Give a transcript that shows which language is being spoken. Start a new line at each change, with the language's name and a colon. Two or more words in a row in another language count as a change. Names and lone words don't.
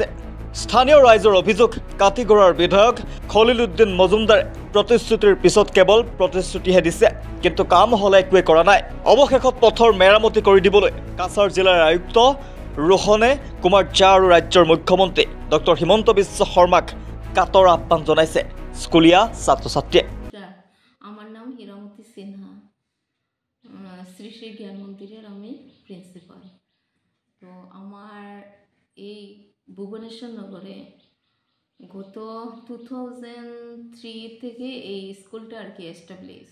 Assamese: স্থানীয় ৰাইজৰ অভিযোগ কাটিগড়াৰ বিধায়ক খলিলুদ্দিন মজুমদাৰে প্ৰতিশ্ৰুতিৰ পিছত কেৱল প্ৰতিশ্ৰুতিহে দিছে, কিন্তু কাম হ'লে একোৱে কৰা নাই। অৱশেষত পথৰ মেৰামতি কৰি দিবলৈ কাছাৰ জিলাৰ আয়ুক্ত ৰোহনে কুমাৰ ঝা আৰু ৰাজ্যৰ মুখ্যমন্ত্ৰী ডক্টৰ হিমন্ত বিশ্ব শৰ্মাক কাটৰ আহ্বান জনাইছে স্কুলীয়া ছাত্ৰ-ছাত্ৰীয়ে।
Bangla: আমার নাম হীরামতি সিনহা, শ্রী শ্রী জ্ঞান মন্দিরের আমি প্রিন্সিপাল। তো আমার এই ভুবনেশ্বর নগরে গত 2003 থেকে এই স্কুলটা আর কি এস্টাবলিশ।